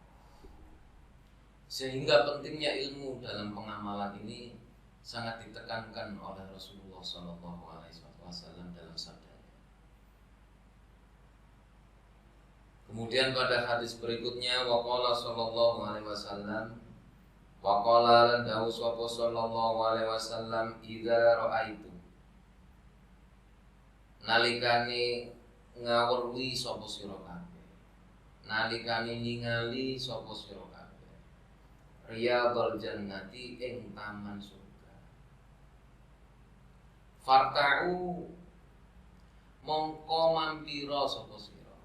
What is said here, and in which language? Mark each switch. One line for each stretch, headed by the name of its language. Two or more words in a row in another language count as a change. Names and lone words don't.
Indonesian: Sehingga pentingnya ilmu dalam pengamalan ini sangat ditekankan oleh Rasulullah SAW dalam sabda. Kemudian pada hadis berikutnya
Arabic: وقال صلى الله عليه وسلم,
Javanese: waqala lan dawuh sapa
Arabic: صلى الله عليه وسلم, إذا رأيت,
Javanese: nalikane ngawruhi sapa sira kabeh, nalikane ningali sapa sira kabeh,
Arabic: رياض الجنة
Javanese: ing taman surga, farta'u mongko mampira sapa sira.